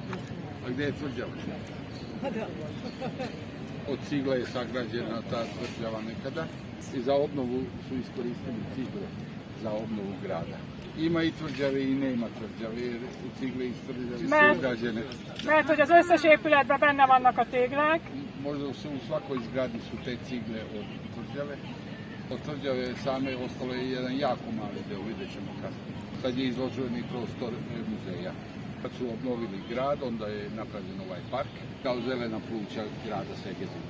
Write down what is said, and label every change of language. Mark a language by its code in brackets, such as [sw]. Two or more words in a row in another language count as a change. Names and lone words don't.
[sr] A gdje je tvrđava? Od cigle je sagrađena ta tvrđava nekada i za obnovu su iskoristili cigle za obnovu grada. Ima i tvrđave i nema tvrđave jer u cigle iz tvrđave su građene. [hu] Mert hogy az összes épületben benne vannak a téglák, [sr] Možda u svakoj zgradi su te cigle od tvrđave. Od tvrđave same ostalo je jedan jako mali deo, vidjet ćemo kasnije. Sad je izloženi prostor muzeja. Kad su obnovili grad, onda je napravljen ovaj park kao zelena pluća grada Segedina.